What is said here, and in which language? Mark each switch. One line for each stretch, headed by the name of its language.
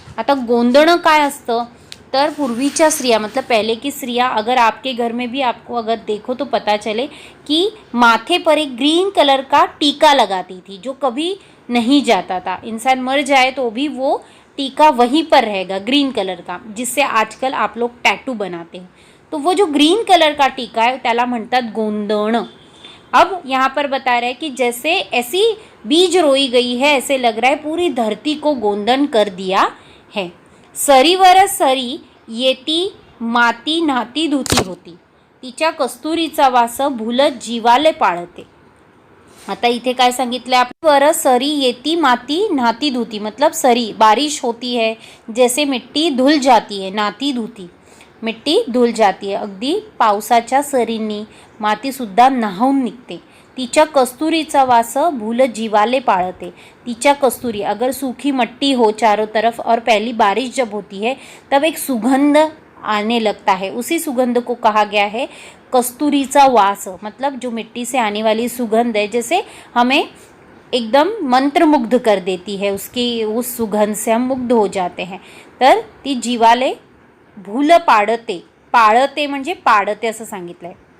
Marathi: आता गोंधणं काय असतं तर पूर्वीच्या स्त्रिया
Hindi: मतलब पहले की स्त्रियां, अगर आपके घर में भी आपको अगर देखो तो पता चले कि माथे पर एक ग्रीन कलर का टीका लगाती थी, जो कभी नहीं जाता था. इंसान मर जाए तो भी वो टीका वहीं पर रहेगा ग्रीन कलर का, जिससे आजकल आप लोग टैटू बनाते हैं. तो वो जो ग्रीन कलर का टीका है
Marathi: त्याला म्हणतात गोंधण.
Hindi: अब यहाँ पर बता रहा है कि जैसे ऐसी बीज रोई गई है, ऐसे लग रहा है पूरी धरती को गोंधन कर दिया है.
Marathi: सरीवर सरी येती माती नाती धुती होती, तिच्या कस्तुरीचा वास भुलत जीवाले पाळते. आता इथे काय सांगितलं आपल्यावर, सरी येती माती नाती धुती
Hindi: मतलब सरी, बारिश होती है, जैसे मिट्टी धुल जाती है, नाती धुती मिट्टी धुल जाती है.
Marathi: अगदी पावसाच्या सरींनी मातीसुद्धा नाहून निघते. तिच्या कस्तुरीचा वास भूल जीवाले पाळते. तिच्या कस्तूरी,
Hindi: अगर सूखी मट्टी हो चारों तरफ और पहली बारिश जब होती है तब एक सुगंध आने लगता है, उसी सुगंध को कहा गया है कस्तूरीचा वास. मतलब जो मिट्टी से आने वाली सुगंध है, जैसे हमें एकदम मंत्रमुग्ध कर देती है, उसकी उस सुगंध से हम मुग्ध हो जाते हैं.
Marathi: तर ती जीवाले भूल पाळते म्हणजे पाळते असं सांगितलं आहे.